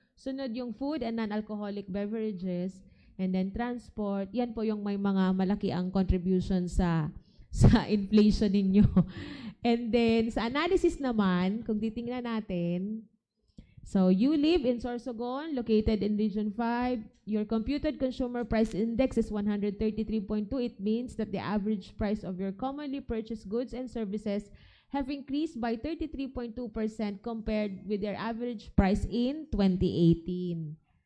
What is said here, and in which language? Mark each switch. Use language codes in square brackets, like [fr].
[tl] Sunod yung [en] food and non-alcoholic beverages and then transport. [tl] Yan po yung may mga malaki ang contribution sa inflation ninyo. [en] And then sa analysis naman, [tl] kung titingnan natin, [en] so you live in Sorsogon, located in Region 5. Your computed consumer price index is 133.2. It means that the average price of your commonly purchased goods and services have increased by 33.2% compared with their average price in 2018.